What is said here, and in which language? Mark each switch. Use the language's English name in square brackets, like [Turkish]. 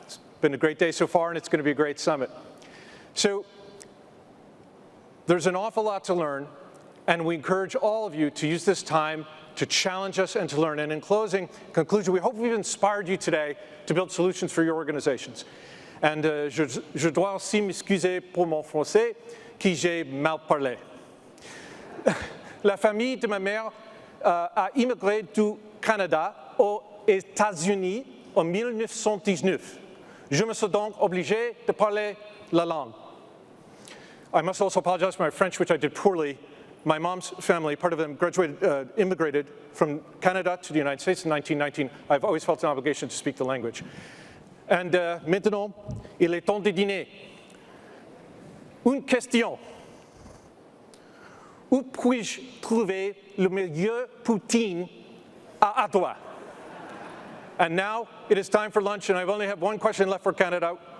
[English] It's been a great day so far, and it's going to be a great summit. So there's an awful lot to learn, and we encourage all of you to use this time to challenge us and to learn. And in conclusion, we hope we've inspired you today to build solutions for your organizations. [French] And je dois aussi m'excuser pour mon français, qui j'ai mal parlé. La famille de ma mère a immigré du Canada aux États-Unis en 1919. Je me suis donc obligé de parler la langue. [English] I must also apologize for my French, which I did poorly. My mom's family, part of them immigrated from Canada to the United States in 1919. I've always felt an obligation to speak the language. [French] And maintenant, il est temps de dîner. Une question. Où puis-je trouver le meilleur poutine à Ottawa? [English] And now it is time for lunch, and I only have one question left for Canada.